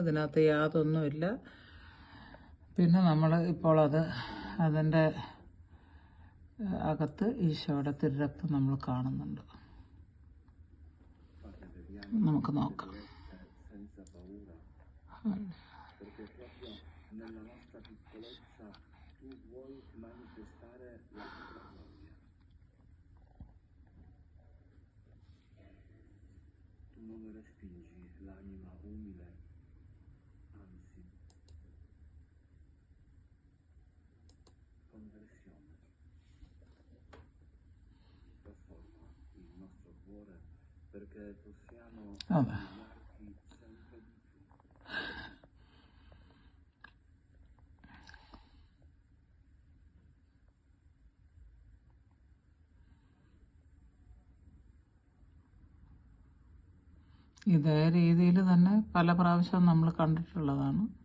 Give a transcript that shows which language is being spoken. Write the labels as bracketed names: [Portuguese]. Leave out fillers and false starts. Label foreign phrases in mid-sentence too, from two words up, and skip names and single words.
[Malayalam] ഇതിനകത്ത് യാതൊന്നുമില്ല. പിന്നെ നമ്മൾ ഇപ്പോൾ അതിൻ്റെ അകത്ത് ഈശോയുടെ തിരുരക്തം നമ്മൾ കാണുന്നുണ്ട്. നമുക്ക് നോക്കാം. [Italian] Non respingi l'anima umile, anzi, conversione. Trasforma il nostro cuore perché possiamo somigliarti sempre di più. [Malayalam] ഇതേ രീതിയിൽ തന്നെ പല പ്രാവശ്യം നമ്മൾ കണ്ടിട്ടുള്ളതാണ്.